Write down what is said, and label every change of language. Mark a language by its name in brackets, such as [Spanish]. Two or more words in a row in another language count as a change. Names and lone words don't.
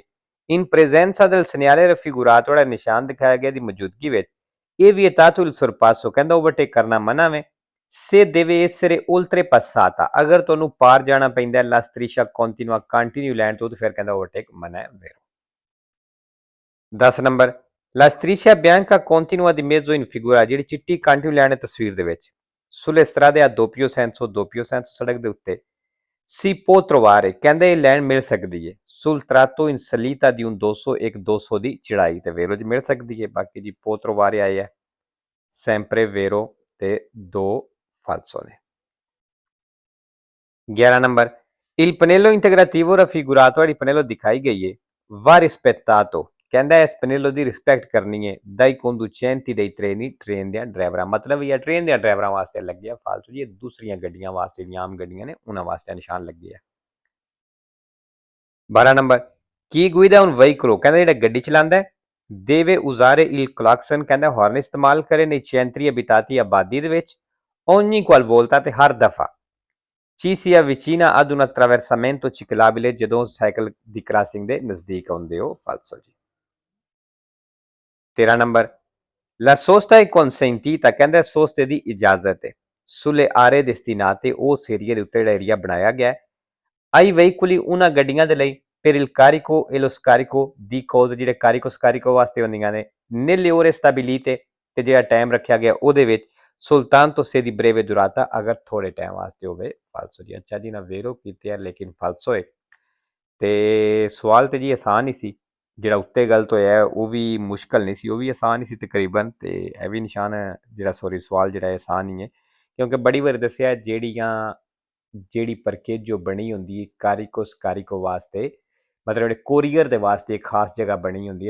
[Italian] in presenza del segnale raffigurato [Punjabi] ਜਿਹੜਾ ਨਿਸ਼ਾਨ ਦਿਖਾਇਆ ਗਿਆ ਦੀ ਮੌਜੂਦਗੀ ਵਿੱਚ ਇਹ [Italian] vietato il sorpasso, [Punjabi] ਕਹਿੰਦਾ ਓਵਰਟੇਕ ਕਰਨਾ ਮਨਾ ਵੇ [Italian] se deve essere oltrepassata, [Punjabi] ਅਗਰ ਤੁਹਾਨੂੰ ਪਾਰ ਜਾਣਾ ਪੈਂਦਾ [Italian] la striscia continua [English] continue line [Punjabi] ਤੋਂ ਫਿਰ ਕਹਿੰਦਾ ਓਵਰਟੇਕ ਮਨਾ ਹੈ। ਵੈਰੋ। [Italian] 10 ਨੰਬਰ la striscia bianca continua di mezzo in figura, [Punjabi] ਜਿਹੜੀ ਚਿੱਟੀ [English] continue line [Punjabi] ਹੈ ਤਸਵੀਰ ਦੇ ਵਿੱਚ [Italian] sulle strade a doppio senso [Punjabi] ਸੜਕ ਦੇ ਉੱਤੇ [Italian] si può trovare, [Punjabi] ਕਹਿੰਦੇ ਇਹ ਲਾਈਨ ਮਿਲ ਸਕਦੀ ਹੈ [Italian] sul tratto in salita di un [Punjabi] 200 ਇੱਕ 200 ਦੀ ਚੜਾਈ ਤੇ ਵੇਰੋ ਜੀ ਮਿਲ ਸਕਦੀ ਹੈ। ਬਾਕੀ ਜੀ [Italian] può trovare [Punjabi] ਆਏ ਹੈ [Italian] sempre vero [Punjabi] ਤੇ 2 ਫਾਲਸੋ ਨੇ। [Italian] 11 ਨੰਬਰ il pannello integrativo raffigurato, [Punjabi] ਜਿਹੜੀ ਪਨੇਲੋ ਦਿਖਾਈ ਗਈ ਹੈ [Italian] va rispettato, [Punjabi] ਕਹਿੰਦਾ ਇਸ ਪਨੇਲੋ ਦੀ ਰਿਸਪੈਕਟ ਕਰਨੀ ਹੈ [Italian] dai conducenti dei treni, [Punjabi] ਟ੍ਰੇਨ ਦੇ ਡਰਾਈਵਰਾਂ। ਮਤਲਬ ਇਹ ਟ੍ਰੇਨ ਦੇ ਡਰਾਈਵਰਾਂ ਵਾਸਤੇ ਲੱਗੇ ਆ ਫਾਲਤੂ ਜੀ, ਇਹ ਦੂਸਰੀਆਂ ਗੱਡੀਆਂ ਵਾਸਤੇ ਜਿਹੜੀਆਂ ਆਮ ਗੱਡੀਆਂ ਨੇ ਉਹਨਾਂ ਵਾਸਤੇ ਨਿਸ਼ਾਨ ਲੱਗੇ ਆ। 12 ਨੰਬਰ [Italian] ਕੀ guida un veicolo, [Punjabi] ਕਹਿੰਦਾ ਜਿਹੜਾ ਗੱਡੀ ਚਲਾਉਂਦਾ [Italian] deve usare il clacson, [Punjabi] ਕਹਿੰਦਾ ਹਾਰਨ ਇਸਤੇਮਾਲ ਕਰੇ [Italian] nei centri abitati, [Punjabi] ਆਬਾਦੀ ਦੇ ਵਿੱਚ [Italian] ogni qualvolta [Punjabi] ਤੇ ਹਰ ਦਫਾ [Italian] ci si avvicina ad un attraversamento ciclabile, [Punjabi] ਜਦੋਂ ਸਾਈਕਲ ਦੀ ਕ੍ਰਾਸਿੰਗ ਦੇ ਨਜ਼ਦੀਕ ਆਉਂਦੇ ਹੋ। ਫਾਲਸੋ ਜੀ। [Italian] 13 ਨੰਬਰ la sosta è consentita, [Punjabi] ਕਹਿੰਦਾ ਸੋਸਤੇ ਦੀ ਇਜਾਜ਼ਤ ਹੈ [Italian] sulle aree destinate, [Punjabi] ਉਸ ਏਰੀਆ ਦੇ ਉੱਤੇ ਜਿਹੜਾ ਏਰੀਆ ਬਣਾਇਆ ਗਿਆ [Italian] ai veicoli, [Punjabi] ਉਹਨਾਂ ਗੱਡੀਆਂ ਦੇ ਲਈ [Italian] per il carico e lo scarico di cose, [Punjabi] ਜਿਹੜੇ [Italian] carico scarico [Punjabi] ਵਾਸਤੇ ਹੁੰਦੀਆਂ ਨੇ [Italian] nelle ore stabilite, [Punjabi] ਤੇ ਜਿਹੜਾ ਟਾਈਮ ਰੱਖਿਆ ਗਿਆ ਉਹਦੇ ਵਿੱਚ [Italian] soltanto se di breve durata, [Punjabi] ਅਗਰ ਥੋੜੇ ਟਾਈਮ ਵਾਸਤੇ ਹੋਵੇ। ਫਾਲਸੋ ਜੀ। ਅੱਛਾ ਜੀ, ਨਾ ਵੇਰੋ ਕੀਤੇ ਆ ਲੇਕਿਨ ਫਾਲਸੋ ਹੈ। ਤੇ ਸਵਾਲ ਤੇ ਜੀ ਆਸਾਨ ਹੀ ਸੀ, ਜਿਹੜਾ ਉੱਤੇ ਗਲਤ ਹੋਇਆ ਉਹ ਵੀ ਮੁਸ਼ਕਲ ਨਹੀਂ ਸੀ, ਉਹ ਵੀ ਆਸਾਨ ਹੀ ਸੀ ਤਕਰੀਬਨ। ਤੇ ਇਹ ਵੀ ਨਿਸ਼ਾਨ ਜਿਹੜਾ ਸਵਾਲ ਜਿਹੜਾ ਆਸਾਨ ਹੀ ਹੈ ਕਿਉਂਕਿ ਬੜੀ ਵਾਰ ਦੱਸਿਆ ਜਿਹੜੀ ਪਰਕੇਜੋ ਬਣੀ ਹੁੰਦੀ ਹੈ ਕਾਰਿਕੋ ਵਾਸਤੇ, ਮਤਲਬ ਜਿਹੜੇ ਕੋਰੀਅਰ ਦੇ ਵਾਸਤੇ ਇੱਕ ਖਾਸ ਜਗ੍ਹਾ ਬਣੀ ਹੁੰਦੀ ਹੈ।